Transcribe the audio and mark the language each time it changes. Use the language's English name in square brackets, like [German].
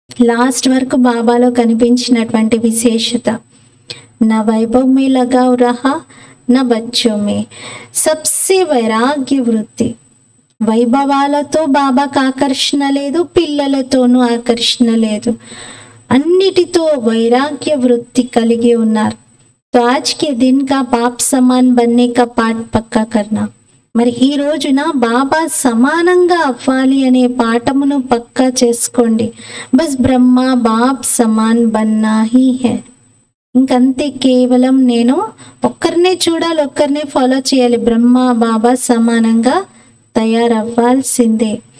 [Telugu] Last వరకు బాబాలో కనిపించినటువంటి విశేషత. [Hindi] నా వైభవ్ మే లగావ్ రహా, నా బచ్చో మే. సబ్సే వైరాగ్య వృత్తి. [Telugu] వైభవాలతో బాబాకు ఆకర్షణ లేదు, పిల్లలతోనూ ఆకర్షణ లేదు, అన్నిటితో వైరాగ్య వృత్తి కలిగి ఉన్నారు. [Hindi] तो आज के दिन का बाप समान बनने का पाठ पक्का करना. [Telugu] మరి ఈ రోజున బాబా సమానంగా అవ్వాలి అనే పాఠమును పక్కా చేసుకోండి. [Hindi] బస్ బ్రహ్మ బాప్ సమాన్ బన్నా హీ హై. [Telugu] ఇంకంతే, కేవలం నేను ఒక్కరినే చూడాలి, ఒక్కరినే ఫాలో చేయాలి. బ్రహ్మ బాబా సమానంగా తయారవ్వాల్సిందే.